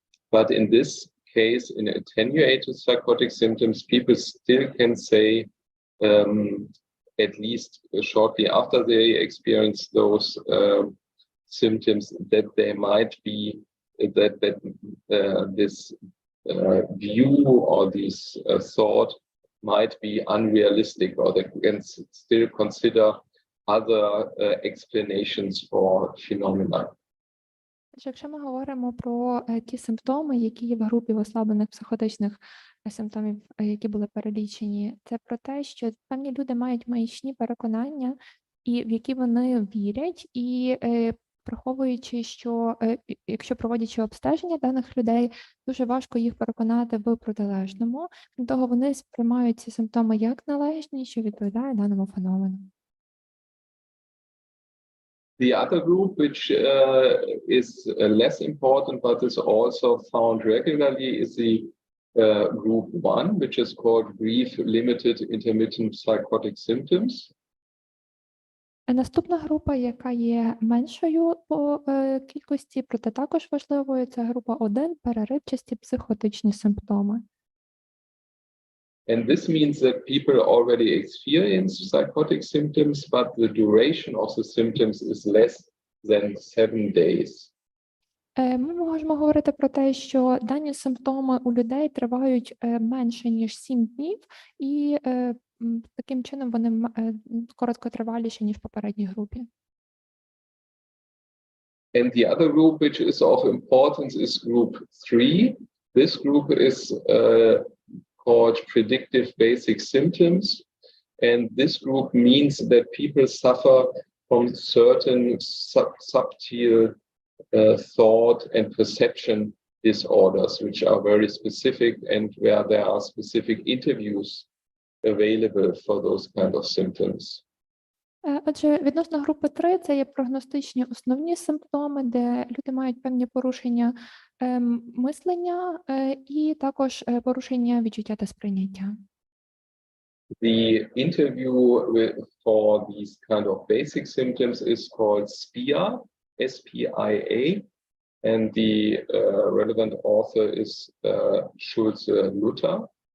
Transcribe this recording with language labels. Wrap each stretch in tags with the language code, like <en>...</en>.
<en>But in this case, in attenuated psychotic symptoms, people still can say, at least shortly after they experience those symptoms, that they might be that this view or this thought might be unrealistic, or they can still consider other explanations for phenomena.</en> <uk>Якщо ми говоримо про ті симптоми, які є в групі ослаблених психотичних симптомів, які були перелічені, це про те, що певні люди мають маячні переконання, і в які вони вірять, і приховуючи, що якщо проводячи обстеження даних людей, дуже важко їх переконати в протилежному. Крім того, вони сприймають ці симптоми як належні, що відповідає даному феномену.</uk> <en>The other group, which is less important but is also found regularly, is the group 1, which is called brief, limited, intermittent psychotic symptoms.</en> <uk>Наступна група, яка є меншою по кількості, проте також важливою, це група 1 – переривчасті психотичні симптоми.</uk> <en>And this means that people already experience psychotic symptoms, but the duration of the symptoms is less than 7 days.</en> <uk>Ми можемо говорити про те, що дані симптоми у людей тривають менше, ніж 7 днів, і таким чином вони короткотриваліші, ніж в попередній групі.</uk> <en>And the other group, which is of importance, is group 3. This group is called predictive basic symptoms. And this group means that people suffer from certain subtle thought and perception disorders, which are very specific and where there are specific interviews available for those kind of symptoms.</en> <uk>Отже, відносно групи 3 це є прогностичні основні симптоми, де люди мають певні порушення мислення і також порушення відчуття та сприйняття.</uk> <en>The interview for these kind of basic symptoms is called SPIA, S-P-I-A, and the relevant author is Schulze-Luther.</en>